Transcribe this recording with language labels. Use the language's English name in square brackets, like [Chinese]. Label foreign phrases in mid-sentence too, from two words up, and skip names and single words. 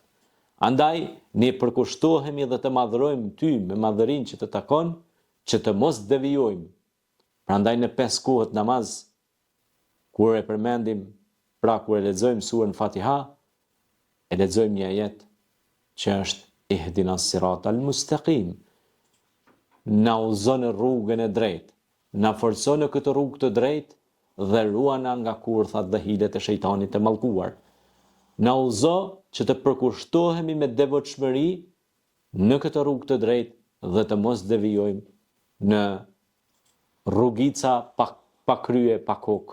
[Albanian] Andaj ne përkushtohemi dhe të madhrojmë ty me madhërinë që të takon, që të mos devijojmë. Prandaj në 5 kohët namaz, kur e përmendim, pra kur e lexojmë surën Fatiha, e lexojmë një ajet që është [Arabic] اهدنا الصراط المستقيم. [Albanian] Na udhëzon në rrugën e drejtë, na forcon në këtë rrugë të drejtë dhe ruana nga kurthat dhe hilet e shejtanit të mallkuar. Na udhëzo që të përkushtohemi me devotshmëri në këtë rrugë të drejtë dhe të mos devijojmë në rrugica pa krye, pa kokë.